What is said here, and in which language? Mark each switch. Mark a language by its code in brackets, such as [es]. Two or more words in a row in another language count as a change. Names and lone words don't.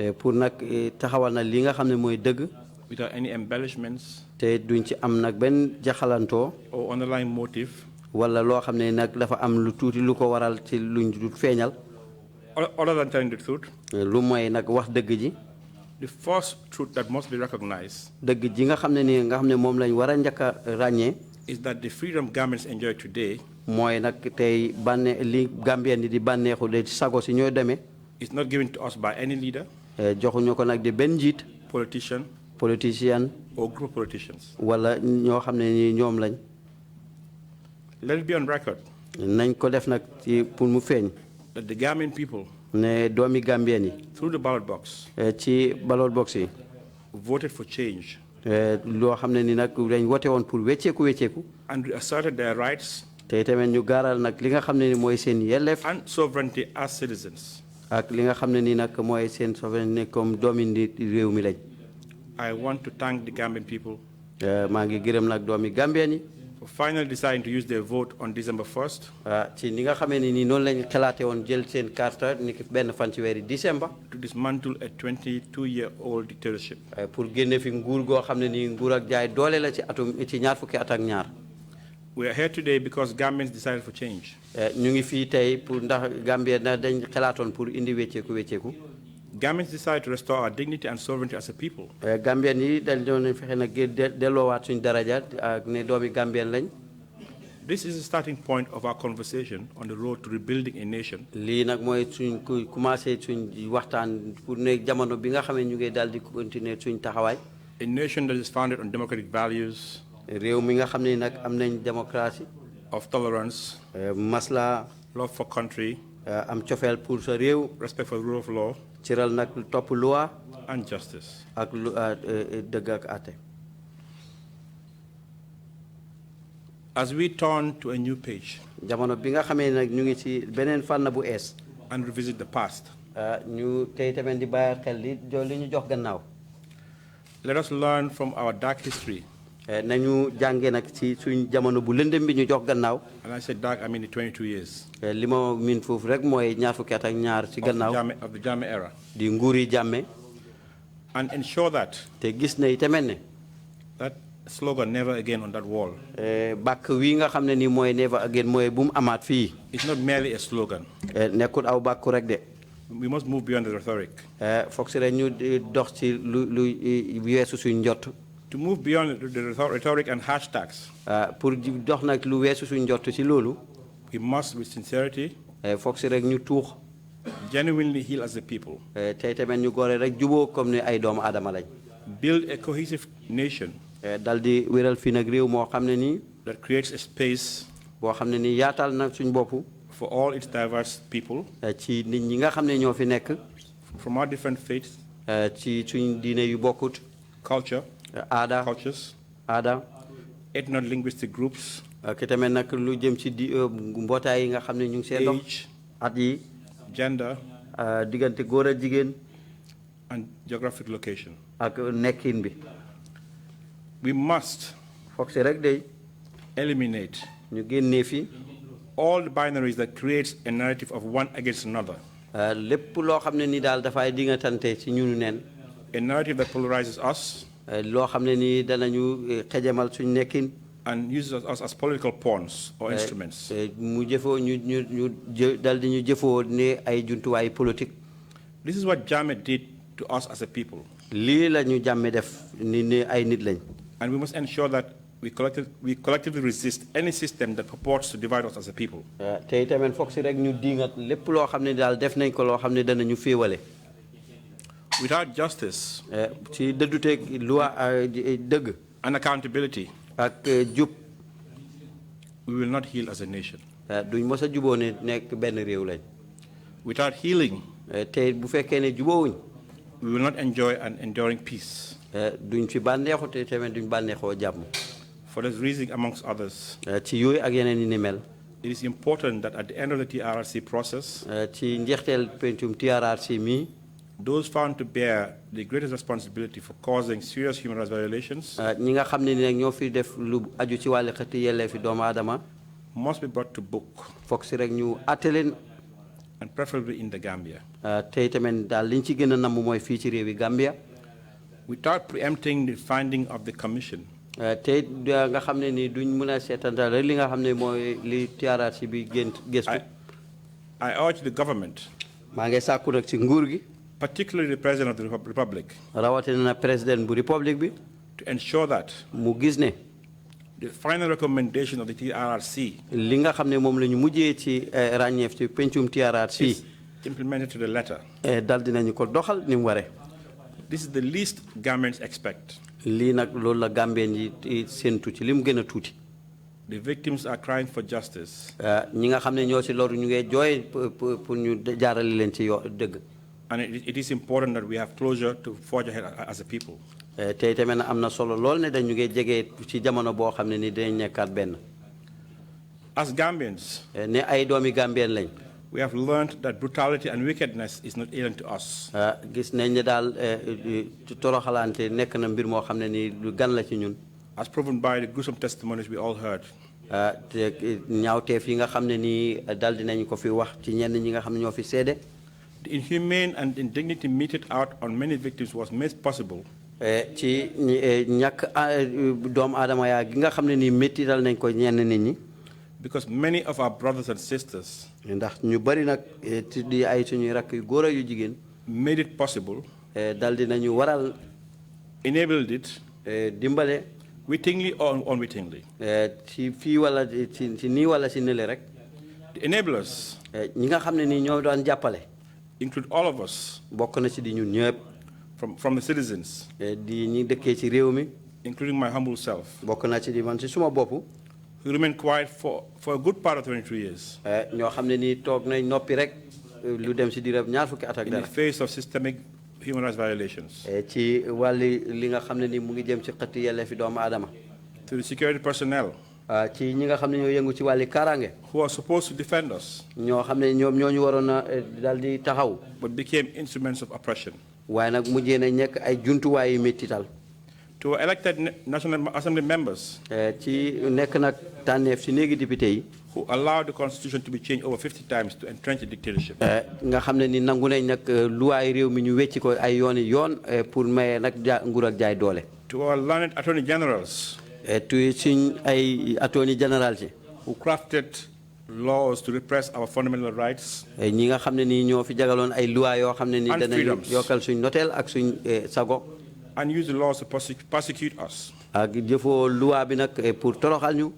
[en] without any embellishments or underlying motive other than telling the truth, the first truth that must be recognized is that the freedom Gambians enjoy today [wo] mooy nag tey li Gambien di bànneexu de sago si ñoo demee. [en] is not given to us by any leader. [wo] joxuñu ko nag di benn njiit. [en] politician. or group of politicians. [wo] wala ñoo xam ne ni ñoom lañ. [en] Let it be on record. [wo] nañ ko def nag ci pour mu feeñ. [en] that the Gambian people. [wo] ne doomi Gambien yi. [en] through the ballot box. [wo] ci [en] ballot box [wo] yi. [en] voted for change. [wo] loo xam ne ni nag dañ wote woon pour wecceeku. [en] and asserted their rights. [wo] te tamit ñu gaaral nag li nga xam ne ni mooy seen yelleef. [en] and sovereignty as citizens. [wo] ak li nga xam ne ni nag mooy seen sovereignty comme doomi réew mi lañ. [en] I want to thank the Gambian people. [wo] maa ngi gërëm nag doomi Gambien yi. [en] for finally deciding to use their vote on December 1st. [wo] ci ni nga xamee ni noonu lañ xalaate woon jël seen carte ni ki benn fan ci weeri décembre. [en] to dismantle a 22-year-old dictatorship. [wo] pour génne fi nguur goo xam ne ni nguur ak jaay doole la ci ñaar fukki at ak ñaar. [en] We are here today because Gambians decided for change. [wo] ñu ngi fii tey pour ndax Gambia dañ xalaatoon pour indi wecceeku. [en] Gambians decided to restore our dignity and sovereignty as a people. [wo] Gambian yi dañ doon fexe nag delloowaat suñu daraja ak ne doomi Gambien lañ. [en] This is the starting point of our conversation on the road to rebuilding a nation. [wo] lii nag mooy suñ commencé suñ waxtaan pour ne jamono bi nga xam ne ñu ngi daal di continuer suñ taxawaay. [en] A nation that is founded on democratic values. [wo] réew mi nga xam ne nag am nañ démocratie. [en] of tolerance. [wo] masla. [en] love for country. [wo] am cofeel pour sa réew. [en] respect for the rule of law. [wo] ciral nag topp loi. [en] and justice. [wo] ak dëgg ak àtte. [en] As we turn to a new page. [wo] jamono bi nga xamee nag ñu ngi ci beneen fànn bu ees. [en] and revisit the past. [wo] ñu tey tamit di bàyyi xel li ñu jox gannaaw. [en] Let us learn from our dark history. [wo] nañu jàngee nag ci suñ jamono bu lëndëm bi ñu jox gannaaw. [en] And I said dark, I mean the 22 years. [wo] li ma miin foofu rek mooy ñaar fukki at ak ñaar ci gannaaw. [en] of the Jammeh era. [wo] di nguuri Jammeh. [en] and ensure that. [wo] te gis na itamit ne. [en] that slogan never again on that wall. [wo] bàkk wi nga xam ne nii mooy [en] never again [wo] mooy bu mu amaat fii. [en] It's not merely a slogan. [wo] nekkul aw bàkku rek de. [en] We must move beyond the rhetoric. [wo] foog si rek ñu dox ci lu weesu suñ njott. [en] To move beyond the rhetoric and hashtags. [wo] pour dox nag lu weesu suñ njott ci loolu. [en] We must, with sincerity. [wo] foog si rek ñu tuux. [en] genuinely heal as a people. [wo] tey tamit ñu góore rek juboo comme ne ay doomu aadama lañ. [en] build a cohesive nation. [wo] dal di wéral fii nag réew moo xam ne nii. [en] that creates a space. [wo] boo xam ne nii yaatal na suñ bopp. [en] for all its diverse people. [wo] ci nit ñi nga xam ne ñoo fi nekk. [en] from our different faiths. [wo] ci suñ diine yu bokkut. [en] culture. [wo] aada. [en] cultures. [wo] aada. [en] ethno-linguistic groups. [wo] ki tamit nag lu jëm ci mbootaay yi nga xam ne ñu ngi seen dox. [en] age. [wo] at yi. [en] gender. [wo] diggante góor ak jigéen. [en] and geographic location. [wo] ak nekkin bi. [en] we must. [wo] foog si rek day. [en] eliminate. [wo] ñu génnee fi. [en] all the binaries that creates a narrative of one against another. [wo] lépp loo xam ne ni daal dafay dingatante ci ñunu neen. [en] a narrative that polarizes us. [wo] loo xam ne ni danañu xejamal suñ nekkin. [en] and uses us as political pawns or instruments. [wo] mu jëfoo ñu dal di ñu jëfoo ne ay jumtuwaay politique. [en] This is what Jammeh did to us as a people. [wo] lii la ñu Jammeh def ni ne ay nit lañ. [en] And we must ensure that we collectively resist any system that purports to divide us as a people. [wo] te itamit foog si rek ñu dingat lépp loo xam ne daal def nañ ko loo xam ne danañu féewale. [en] Without justice. [wo] ci dëdduteeg loi dëgg. [en] and accountability. [wo] ak jub. [en] we will not heal as a nation. [wo] duñ mos a juboo ne nekk benn réew lañ. [en] without healing. [wo] te bu fekkee ne juboowuñ. [en] we will not enjoy an enduring peace. [wo] duñ fi bànneexu te tamit duñ bànneexoo jàmm. [en] for this reason, amongst others. [wo] ci yooyu ak yeneen yi ni mel. [en] it is important that at the end of the TRRC process. [wo] ci njeexteel pencum TRRC mi. [en] those found to bear the greatest responsibility for causing serious human rights violations. [wo] ñi nga xam ne ni nag ñoo fi def lu aju ci wàllu xëtti yelleefi doomu aadama. [en] must be brought to book. [wo] foog si rek ñu àtte leen. [en] and preferably in the Gambia. [wo] te tamit daal liñ ci gën a namm mooy fii ci réewi Gambia. [en] without preempting the finding of the commission. [wo] te nga xam ne ni duñ mën a seetantal rek li nga xam ne mooy li TRRC bi gëstu. [en] I urge the government. [wo] maa ngi sàkku nag ci nguur gi. [en] particularly the President of the Republic. [wo] rawatina na président bu République bi. [en] to ensure that. [wo] mu gis ne. [en] The final recommendation of the TRRC [wo] li nga xam ne moom la ñu mujjee ci ràññeef ci pencum TRRC [en] is implemented to the letter. [wo] dal dinañu ko doxal ni mu waree. [en] This is the least Gambians expect. [wo] lii nag loolu la Gambien yi séentu ci li mu gën a tuuti. [en] The victims are crying for justice. [wo] ñi nga xam ne ñoo si loru ñu ngi jooy pour ñu jaarale leen ci dëgg. [en] And it is important that we have closure to forge ahead as a people. [wo] tey tamit am na solo lool ne dañu ngi jege ci jamono boo xam ne ni dañ nekkaat benn. [en] As Gambians, [wo] ne ay doomi Gambien lañ. [en] we have learned that brutality and wickedness is not alien to us. [wo] gis nañ ne daal toroxalante nekk na mbir moo xam ne ni lu gan la ci ñun. [en] As proven by the gruesome testimonies we all heard. [wo] te ñaawteef yi nga xam ne nii dal dinañ ko fi wax ci ñenn ñi nga xam ne ñoo fi seede. [en] The inhumane and indignity meted out on many victims was made possible. [wo] ci ñàkk doomu aadama yaa gi nga xam ne nii méttital nañ ko ñenn nit ñi. [en] Because many of our brothers and sisters [wo] ndax ñu bari nag di ay suñuy rakk yu góor yu jigéen. [en] made it possible. [wo] dal dinañu waral. [en] enabled it. [wo] dimbale. [en] wittingly or unwittingly. [wo] ci fii wala ci nii wala ci nële rek. [en] The enablers. [wo] ñi nga xam ne nii ñoo doon jàppale. [en] include all of us. [wo] bokk na ci di ñun ñëpp. [en] from the citizens. [wo] di ñi dëkkee ci réew mi. [en] including my humble self. [wo] bokk na ci di man ci suma bopp. [en] who remained quiet for a good part of 22 years. [wo] ñoo xam ne nii toog nañ noppi rek lu dem ci diirab ñaar fukki at ak dara. [en] in the face of systemic human rights violations. [wo] ci wàlli li nga xam ne nii mu ngi jëm ci xëtt yelleefi doomu aadama. [en] to the security personnel. [wo] ci ñi nga xam ne ñoo yëngu ci wàlli kaaraange. [en] who are supposed to defend us. [wo] ñoo xam ne ñoom ñoo ñu waroon a dal di taxaw. [en] but became instruments of oppression. [wo] waaye nag mujjee na nekk ay jumtuwaay yu méttital. [en] to elected National Assembly members. [wo] ci nekk nag tànneef ci néegi député yi. [en] who allowed the constitution to be changed over 50 times to entrench the dictatorship. [wo] nga xam ne ni nangu nañ nag luwaay réew mi ñu wecci ko ay yooni yoon pour maye nag nguur ak jaay doole. [en] to our learned attorney generals. [wo] to suñ ay [en] attorney general [wo] ci. [en] who crafted laws to repress our fundamental rights. [wo] ñi nga xam ne nii ñoo fi jagaloon ay luwaay yoo xam ne ni danañ yokkal suñ noteel ak suñ sago. [en] and use the laws to prosecute us. [wo] ak jëfoo luwaa bi nag pour toroxal ñu.